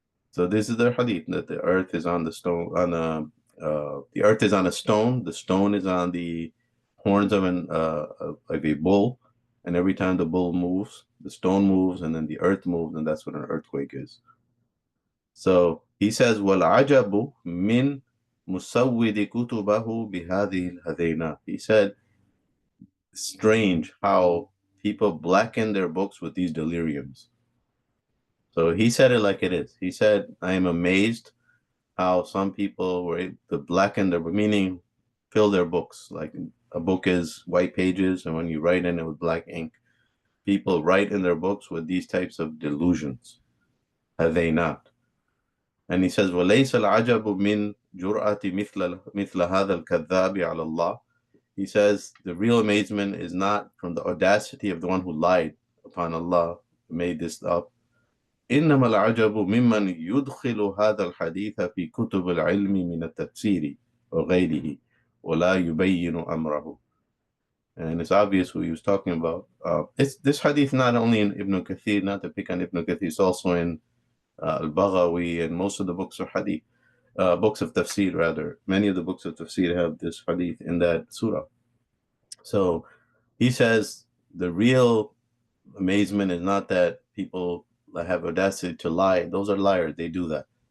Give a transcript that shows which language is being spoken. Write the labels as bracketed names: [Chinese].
[English] So this is the hadith, that the earth is on the stone, the earth is on a stone, the stone is on the horns of a bull, and every time the bull moves, the stone moves, and then the earth moves, and that's what an earthquake is. So he says, [Arabic] وَالْعَجَبُ مِنْ مُسَوِّدِ كُتُبَهُ بِهَذِهِ الْهَذَيْنَةِ. [English] He said, strange how people blacken their books with these deliriums. So he said it like it is. He said, I am amazed how some people were able to blacken their, meaning fill their books. Like a book is white pages, and when you write in it with black ink, people write in their books with these types of delusions. Have they not? And he says, [Arabic] وَلَيْسَ الْعَجَبُ مِنْ جُرْأَةِ مِثْلَ هَذَا الْكَذَّابِ عَلَى اللَّهِ. [English] He says, the real amazement is not from the audacity of the one who lied upon Allah, made this up. [Arabic] إنما العجب ممن يدخل هذا الحديث في كتب العلم من التفسير وغيره ولا يبين أمره. [English] And it's obvious who he was talking about. It's this hadith not only in Ibn Kathir, not to pick on Ibn Kathir, it's also in Al-Baghawi and most of the books of hadith, books of tafsir rather. Many of the books of tafsir have this hadith in that surah. So he says the real amazement is not that people have audacity to lie. Those are liars. They do that.